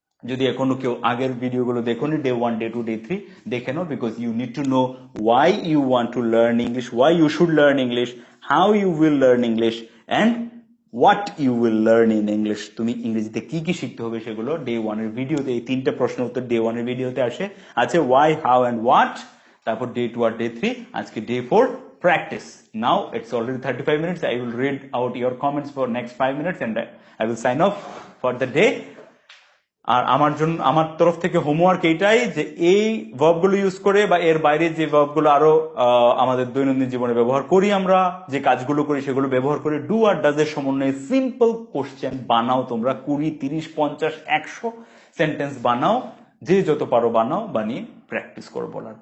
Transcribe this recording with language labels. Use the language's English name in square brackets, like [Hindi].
[Bangla] যদি এখনো কেউ আগের ভিডিওগুলো দেখোনি, ডে 1, ডে 2, ডে 3 দেখে নাও, [English] Because you need to know why you want to learn English, why you should learn English, how you will learn English, and what you will learn in English. [Bangla] তুমি ইংরেজিতে কি কি শিখতে হবে সেগুলো day 1 এর ভিডিওতে, এই 3টা প্রশ্নের উত্তর ডে 1 এর ভিডিওতে আছে [English] Why, how and what. [Bangla] তারপর ডে 2 আর ডে 3, আজকে day 4 practice. [English] Now it's already 35 minutes. I will read out your comments for next 5 minutes and I will sign off for the day. [Bangla] আর আমার তরফ থেকে হোমওয়ার্ক এইটাই যে এই ভার্বগুলো ইউজ করে বা এর বাইরে যে ভার্বগুলো আরো আমাদের দৈনন্দিন জীবনে ব্যবহার করি, আমরা যে কাজগুলো করি সেগুলো ব্যবহার করে ডু আর ডাজ এর সমন্বয়ে সিম্পল কোশ্চেন বানাও। তোমরা 20, 30, 50, 100 সেন্টেন্স বানাও, যে যত পারো বানাও, বানিয়ে প্র্যাকটিস করো বলার।